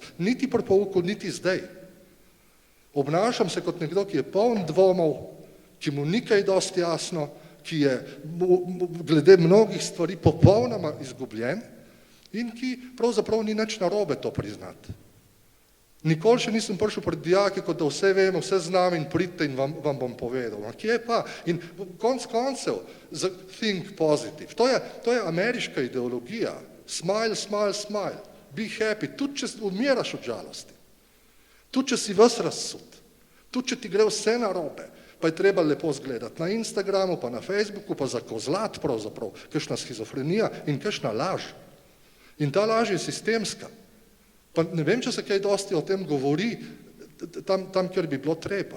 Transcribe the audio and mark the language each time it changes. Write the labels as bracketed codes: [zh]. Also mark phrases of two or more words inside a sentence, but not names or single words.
[sl] Niti pri pouku, niti zdaj. Obnašam se kot nekdo, ki je poln dvomov, ki mu ni kaj dosti jasno, ki je glede mnogih stvari popolnoma izgubljen in ki pravzaprav ni nič narobe to priznati. Nikoli še nisem prišel pred dijaki, kot da vse vem, vse znam in pridite in vam bom povedal. Kje pa? In konec koncev, [en] think positive. [sl] To je ameriška ideologija. [en] Smile, smile, smile. Be happy. [sl] Tudi če umiraš od žalosti. Tudi če si ves razsud. Tudi če ti gre vse narobe. Pa je treba lepo zgledati na Instagramu, pa na Facebooku, pa zakozlat pravzaprav. Kakšna schizofrenija in kakšna laž. In ta laž je sistemska. Pa ne vem, če se kaj dosti o tem govori, tam kjer bi bilo treba.